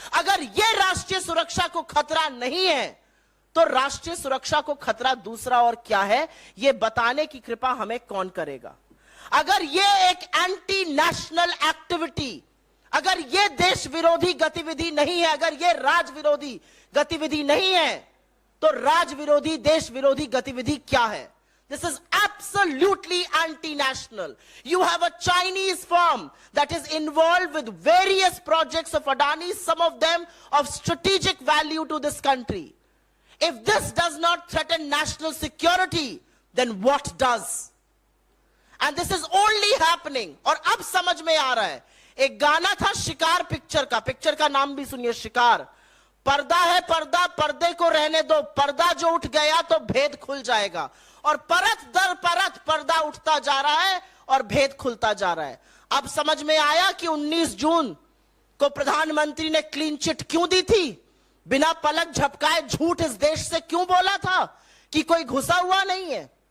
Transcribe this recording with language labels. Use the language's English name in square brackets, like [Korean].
[Hindi] अगर यह राष्ट्रीय सुरक्षा को खतरा नहीं है तो राष्ट्रीय सुरक्षा को खतरा दूसरा और क्या है, यह बताने की कृपा हमें कौन करेगा। अगर यह एक [English] anti national activity, [Hindi] अगर यह देश विरोधी गतिविधि नहीं है, अगर यह राज विरोधी गतिविधि नहीं है, तो राज विरोधी, देश विरोधी गतिविधि क्या है? [English] This is absolutely anti-national. You have a Chinese firm that is involved with various projects of Adani, some of them of strategic value to this country. If this does not threaten national security, then what does? And this is only happening. [Hindi] और अब समझ में आ रहा है। एक गाना था शिकार पिक्चर का नाम भी सुनिए, शिकार। पर्दा है पर्दा, पर्दे को रहने दो, पर्दा जो उठ गया तो भेद खुल जाएगा। और परत दर परत पर्दा उठता जा रहा है और भेद खुलता जा रहा है। अब समझ में आया कि 19 जून को प्रधानमंत्री ने क्लीन चिट क्यों दी थी, बिना पलक झपकाए झूठ इस देश से क्यों बोला था कि कोई घुसा हुआ नहीं है।